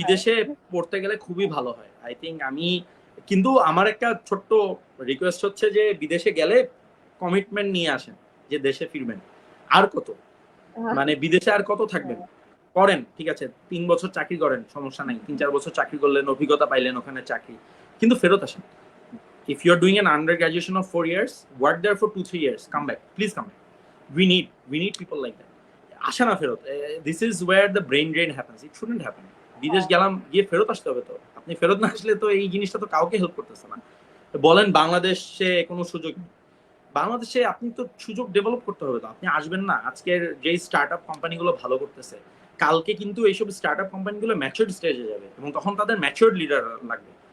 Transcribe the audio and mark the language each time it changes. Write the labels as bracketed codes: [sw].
[bn] বিদেশে পড়তে গেলে খুবই ভালো হয় [en] I think. [bn] আমি কিন্তু আমার একটা ছোট্ট রিকোয়েস্ট হচ্ছে যে বিদেশে গেলে কমিটমেন্ট নিয়ে আসেন যে দেশে ফিরবেন। আর কত, মানে বিদেশে আর কত থাকবেন? হ্যাঁ, করেন, ঠিক আছে ৩ বছর চাকরি করেন, সমস্যা নাই। ৩-৪ বছর চাকরি করলেন, অভিজ্ঞতা পাইলেন ওখানে চাকরি, কিন্তু ফেরত আসেন। [en] If you're doing an under graduation of 4 years, work there for 2-3 years, come back, please come back. We need people like that. [bn] আসে না ফেরত। [en] This is where the brain drain happens. It shouldn't happen. [bn] বিদেশ হ্যাঁ, গেলাম, গিয়ে ফেরত আসতে হবে। তো আপনি ফেরত না আসলে তো এই জিনিসটা তো কাউকে হেল্প করতেছে না। বলেন বাংলাদেশে কোনো সুযোগ নেই, বাংলাদেশে আপনি তো সুযোগ ডেভেলপ করতে হবে। তো আপনি আসবেন না। আজকের যেই স্টার্ট আপ কোম্পানিগুলো ভালো করতেছে, কালকে কিন্তু এইসব স্টার্ট আপ কোম্পানিগুলো ম্যাচিউরড স্টেজে যাবে, এবং তখন তাদের ম্যাচিউরড লিডার লাগবে।